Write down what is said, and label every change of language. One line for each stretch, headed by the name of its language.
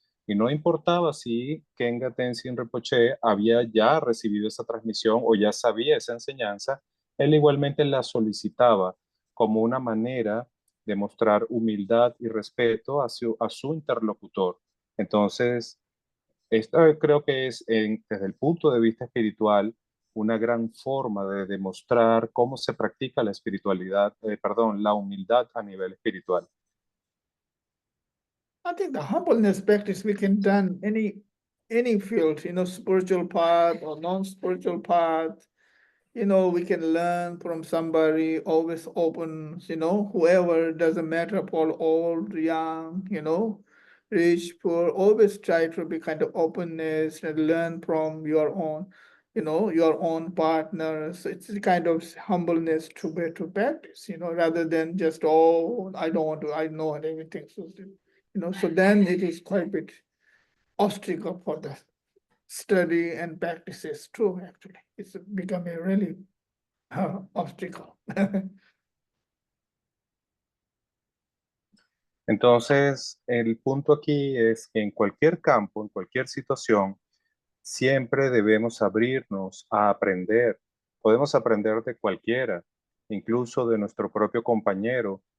Spanish: Y no importaba si Kenga Tenzin Rinpoche había ya recibido esa transmisión o ya sabía esa enseñanza, él igualmente la solicitaba como una manera de mostrar humildad y respeto a su interlocutor. Entonces, esta creo que es, desde el punto de vista espiritual, una gran forma de demostrar cómo se practica la espiritualidad, perdón, la humildad a nivel espiritual.
English: I think the humbleness practice we can done any field, spiritual path or non-spiritual path. We can learn from somebody, always open, whoever, doesn't matter, Paul, old, young, rich, poor, always try to be kind of openness and learn from your own, your own partners. It's a kind of humbleness to be to practice, rather than just, oh, I don't want to, I know everything. So then it is quite a bit obstacle for the study and practices too, actually. It's become a really obstacle.
Spanish: Entonces, el punto aquí es que en cualquier campo, en cualquier situación, siempre debemos abrirnos a aprender. Podemos aprender de cualquiera, incluso de nuestro propio compañero.